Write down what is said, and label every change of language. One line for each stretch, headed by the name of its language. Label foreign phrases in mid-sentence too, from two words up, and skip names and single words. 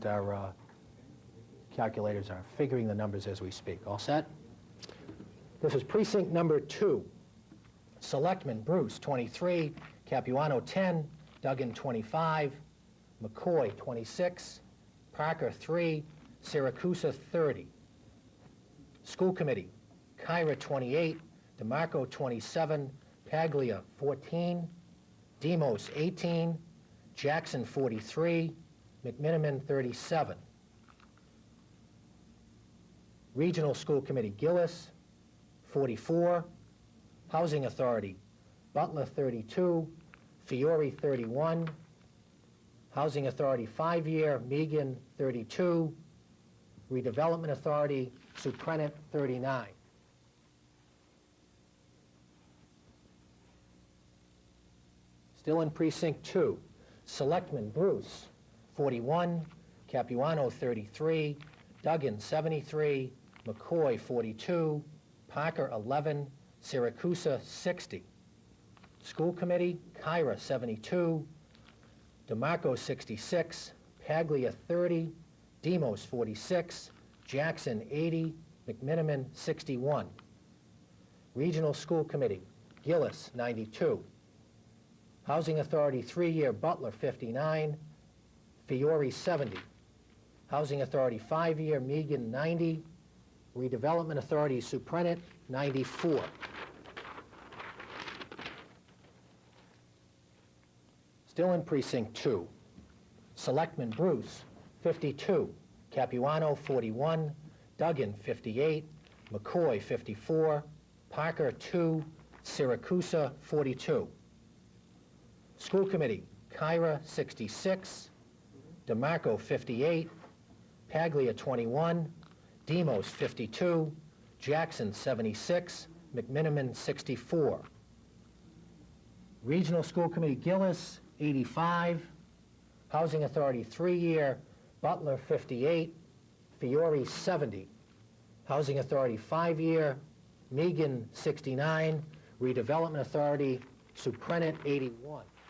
English: Our calculators are figuring the numbers as we speak. All set? This is precinct number 2. Selectman, Bruce, 23. Capuano, 10. Duggan, 25. McCoy, 26. Parker, 3. Siracusa, 30. School Committee, Kyra, 28. DeMarco, 27. Paglia, 14. Demos, 18. Jackson, 43. McMiniman, 37. Regional School Committee, Gillis, 44. Housing Authority, Butler, 32. Fiore, 31. Housing Authority, 5-year, Megan, 32. Redevelopment Authority, Suprenant, 39. Still in Precinct 2. Selectman, Bruce, 41. Capuano, 33. Duggan, 73. McCoy, 42. Parker, 11. Siracusa, 60. School Committee, Kyra, 72. DeMarco, 66. Paglia, 30. Demos, 46. Jackson, 80. McMiniman, 61. Regional School Committee, Gillis, 92. Housing Authority, 3-year, Butler, 59. Fiore, 70. Housing Authority, 5-year, Megan, 90. Redevelopment Authority, Suprenant, 94. Still in Precinct 2. Selectman, Bruce, 52. Capuano, 41. Duggan, 58. McCoy, 54. Parker, 2. Siracusa, 42. School Committee, Kyra, 66. DeMarco, 58. Paglia, 21. Demos, 52. Jackson, 76. McMiniman, 64. Regional School Committee, Gillis, 85. Housing Authority, 3-year, Butler, 58. Fiore, 70. Housing Authority, 5-year, Megan, 69. Redevelopment Authority, Suprenant, 81.